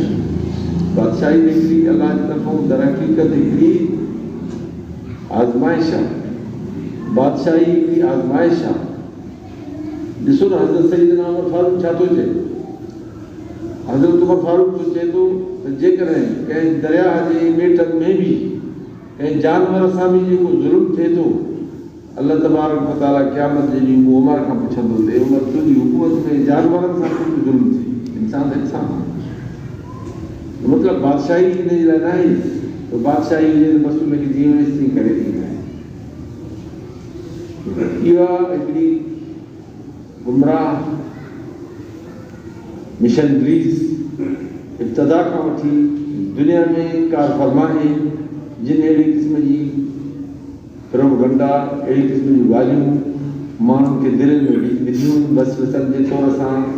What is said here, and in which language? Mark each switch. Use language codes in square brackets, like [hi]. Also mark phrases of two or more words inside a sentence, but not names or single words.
[sd] बादशाही हिकिड़ी अलाह जी तरफ़ां दर हक़ीक़त हिकिड़ी आज़माइश आहे, बादशाही हिकिड़ी आज़माइश आहे ॾिसो न हज़रत सईदना उमर फारूक छा थो चए हज़रत उमर फारूक थो चए थो त जेकॾहिं कंहिं दरिया जे ॿेटनि में बि कंहिं जानवर सां बि जेको ज़ुल्म थिए थो अल्लाह तबारक व तआला क़यामत जे ॾींहुं उमर खां पुछंदो त उमर तुंहिंजी हुकूमत में जानवरनि सां कोई ज़ुल्म थिए इंसान त इंसान मतिलबु बादशाही इन जे लाइ न आहे त बादशाही हुजे त बसि उनखे जीअं तीअं करे ॾींदा आहिनि इहा हिकिड़ी गुमराह मिशनरीज़ इब्तिदा खां वठी दुनिया में कार फरमा आहे जिन अहिड़ी क़िस्म जी प्रोपगंडा अहिड़ी क़िस्म जूं ॻाल्हियूं माण्हुनि खे दिलि में विधियूं वसवसनि जे तौर सां